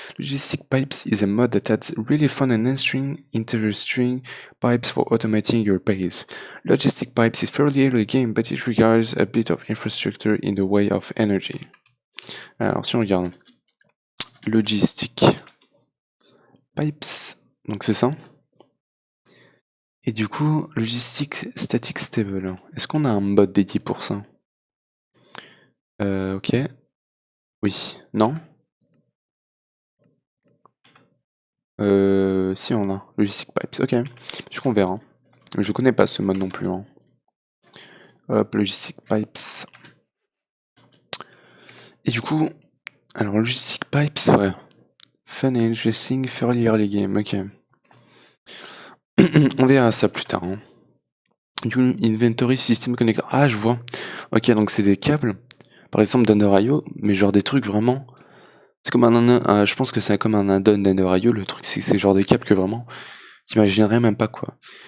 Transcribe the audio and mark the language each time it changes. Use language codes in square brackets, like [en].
[en] Logistic Pipes is a mod that adds really fun and interesting pipes for automating your base. Logistic Pipes is fairly early game, but it requires a bit of infrastructure in the way of energy. [fr] Alors, si on regarde Logistic Pipes, donc c'est ça. Et du coup, Logistic Static Stable. Est-ce qu'on a un mod dédié pour ça? Ok. Oui. Non? Si on a. Logistic Pipes. Ok. Je qu'on verra. Je connais pas ce mode non plus. Hein. Hop, Logistic Pipes. Et du coup, alors Logistic Pipes, ouais. [en] Fun and interesting, fairly early game. Ok. [fr] On verra ça plus tard. Hein. Du coup, Inventory System Connector. Ah, je vois. Ok, donc c'est des câbles. Par exemple, d'Under.io, mais genre des trucs vraiment. C'est comme je pense que c'est comme un add-on d'Under.io. Le truc, c'est que c'est genre des câbles que vraiment, t'imaginerais même pas quoi.